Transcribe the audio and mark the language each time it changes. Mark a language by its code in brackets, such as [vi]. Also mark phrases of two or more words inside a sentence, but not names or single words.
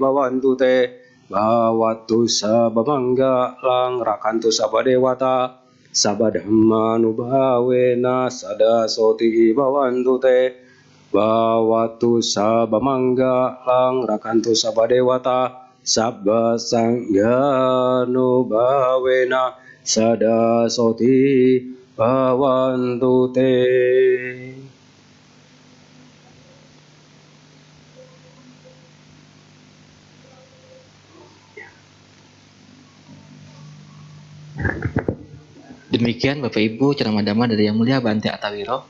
[pi] bawantu te bawatu sabamangga lang rakantu sabadewata sabadhamma nubawena sadasoti bawantu te bawatu sabamangga lang rakantu sabadewata sabba sangga nubawena sadasoti bawantu te. [id] Demikian Bapak Ibu ceramah dhamma dari Yang Mulia Bante Attawiro.